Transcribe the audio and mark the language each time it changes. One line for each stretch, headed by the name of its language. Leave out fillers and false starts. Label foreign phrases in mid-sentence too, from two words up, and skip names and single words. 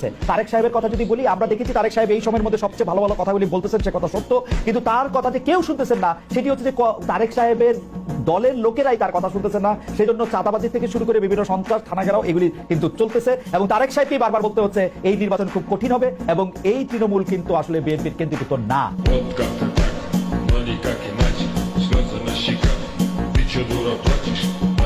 Bangla: তারেক সাহেবের কথা যদি বলি, আমরা দেখেছি তারেক সাহেব এই সময়ের মধ্যে সবচেয়ে ভালো ভালো কথাগুলি বলতেছেন, সে কথা সত্য, কিন্তু তার কথা যে কেউ শুনতেছেন না সেটি হচ্ছে যে তারেক সাহেবের দলের লোকেরাই তার কথা শুনতেছে না। সেই জন্য চাঁদাবাজি থেকে শুরু করে বিভিন্ন সন্ত্রাস, থানা ঘেরাও এগুলি কিন্তু চলতেছে এবং তারেক সাহেবকেই বারবার বলতে হচ্ছে এই নির্বাচন খুব কঠিন হবে এবং এই তৃণমূল কিন্তু আসলে বিএনপির কেন্দ্রীভূত না।
Russian: Money как иначе, слезы на щеках, ты чё дура плачешь?